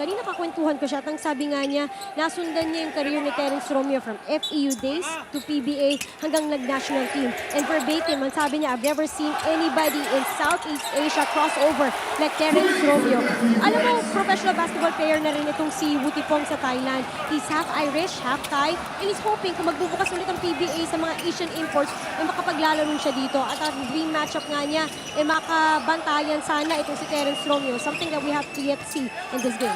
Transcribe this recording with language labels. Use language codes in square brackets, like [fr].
[tl] Kanina kakwentuhan ko siya, tang sabi nga niya, nasundan niya yung career ni Terence Romeo [en] from FEU days to PBA [tl] hanggang nag-national team. [en] And verbatim, [tl] ang sabi niya, [en] I've never seen anybody in Southeast Asia crossover like Terence Romeo. [tl] Alam mo, professional basketball player na rin itong si Wutipong sa Thailand. [en] He's half Irish, half Thai, and he's hoping [tl] kung magbubukas ulit ang PBA sa mga Asian imports, ay makapaglalaro siya dito. At ang dream matchup nga niya, ay makabantayan sana itong si Terence Romeo. [en] Something that we have to yet see in this game.